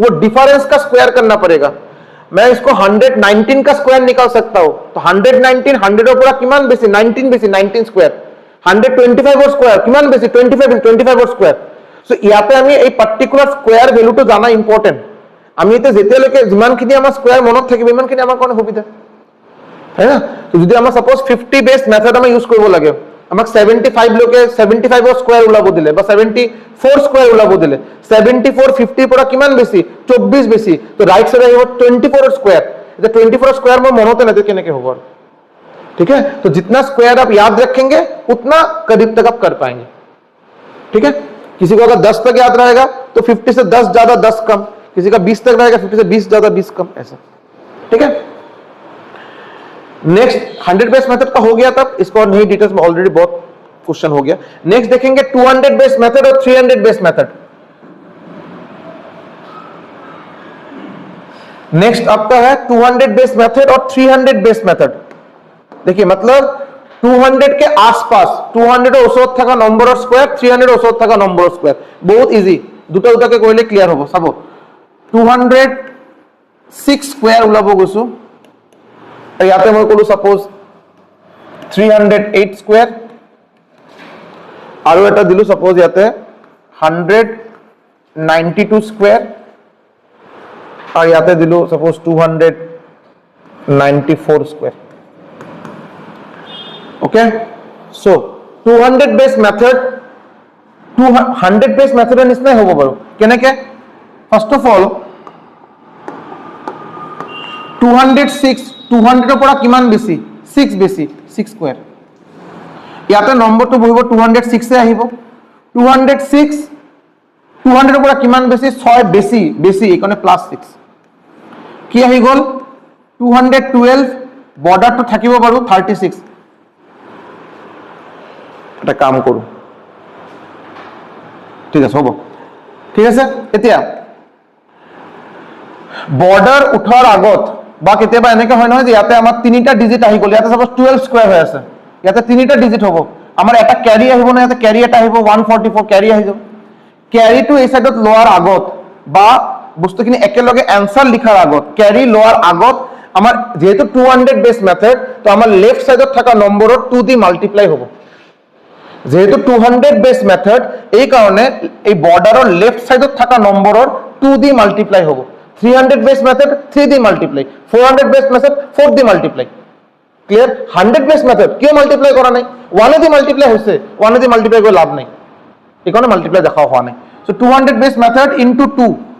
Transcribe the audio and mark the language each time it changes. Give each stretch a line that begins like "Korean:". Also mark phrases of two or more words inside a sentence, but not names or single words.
Hindi: डिफरेंस का स्क्वायर करना पड़ेगा मैं इसको 119 का स्क्वायर निकाल सकता हूं तो 119 100 पूरा
Assamese: কিমান বেছি 19 বেছি
Hindi: 19 स्क्वायर 125 और स्क्वायर
Assamese: কিমান বেছি
Hindi: 25 और स्क्वायर सो
Assamese: ইয়াতে আমি এই পার্টিকুলার স্কয়ার ভ্যালুটো জানা ইম্পর্টেন্ট আমি এতে যেতেলৈকে যিমানখিনি আমাৰ স্কয়ার মনত থাকিব ইমানখিনি আমাৰ কাৰণে সুবিধা
Hindi: है ना तो
Assamese: যদি আমাৰ সাপোজ 50
English: base method
Assamese: আমি ইউজ কৰিব লাগে আমাক 75 লৈকে 75 ৰ স্কয়ার উলাব দিলে বা 74 স্কয়ার উলাব দিলে 74 50 পৰা কিমান বেছি 24 বেছি তো
English: right side
Assamese: আহিব 24 ৰ স্কয়ার এটা 24 ৰ স্কয়ার মই মনতে নাই কেনেকে হ'ব
Hindi: ठीक है तो जितना स्क्वायर आप याद रखेंगे उतना करीब तक आप कर पाएंगे ठीक है किसी को अगर 10 तक याद रहेगा तो 50 से 10 ज्यादा 10 कम किसी का 20 तक रहेगा 50 से 20 ज्यादा 20 कम ऐसा ठीक है नेक्स्ट 100
English: base method
Hindi: का हो गया तब इसको और नहीं डिटेल्स में ऑलरेडी बहुत क्वेश्चन हो गया नेक्स्ट देखेंगे 200
English: base method
Hindi: और 300
English: base method
Hindi: नेक्स्ट आपका है
Assamese: 200
English: base method
Hindi: और
Assamese: 300
English: base method
Hindi: देखिए मतलब 200 के आसपास 200
Assamese: এর ওচৰত থাকা নম্বৰৰ স্কয়ার 300 এর ওচৰত থাকা নম্বৰৰ স্কয়ার বহুত ইজি দুটা দুটাকে কইলে ক্লিয়ার হ'ব চাব 206 স্কয়ার উলাব গৈছো আৰু ইয়াতে মই কলো সাপোজ 308 স্কয়ার আৰু এটা দিলো সাপোজ ইয়াতে 192 স্কয়ার আৰু ইয়াতে দিলো সাপোজ 294 স্কয়ার
English: okay so 200 base method
Assamese: 200 base method নিচিনা হ'ব বাৰু কেনেকে
English: first of all
Assamese: 206 200 ৰ পৰা কিমান বেছি 6 বেছি 6 স্কয়াৰ ইয়াতে নম্বৰটো বহিব 206 এ আহিব 206 200 ৰ পৰা কিমান বেছি 6 বেছি বেছি এখানে প্লাস 6 কি আহি গল 212 বৰ্ডাৰটো থাকিব বাৰু 36 এটা কাম কৰো ঠিক আছে হ'ব ঠিক আছে এতিয়া বর্ডার উঠাৰ আগত বা কেতিয়াবা এনেকে হয় নহয় যে ইয়াতে আমাৰ তিনিটা ডিজিট আহি গল ইয়াতে সাপোজ 12 স্কয়ার হৈ আছে ইয়াতে তিনিটা ডিজিট হ'ব আমাৰ এটা ক্যারি আহিব না ইয়াতে ক্যারি এটা আহিব 144 ক্যারি আহি যাব ক্যারিটো এই সাইডত লোৱাৰ আগত বা বস্তুখিনি একেলগে आंसर লিখাৰ আগত ক্যারি লোৱাৰ আগত আমার যেহেতু 200
English: base method
Assamese: তো আমার
English: left sideত
Assamese: থাকা নম্বৰৰ 2 দি মাল্টিপ্লাই হ'ব যেহেতু 200
English: base method
Assamese: এই কারণে এই বর্ডাৰৰ
English: left sideত
Assamese: থাকা নম্বৰৰ 2 দি মাল্টিপ্লাই হ'ব 300
English: base method
Assamese: 3 দি মাল্টিপ্লাই 400
English: base method
Assamese: 4 দি মাল্টিপ্লাই ক্লিয়ার 100
English: base method
Assamese: কিয় মাল্টিপ্লাই কৰা নাই 1 দি মাল্টিপ্লাই হৈছে 1 দি মাল্টিপ্লাই কৰি লাভ নাই এই কারণে মাল্টিপ্লাই দেখাও হোৱা নাই সো 200
English: base method
Assamese: ইনটু 2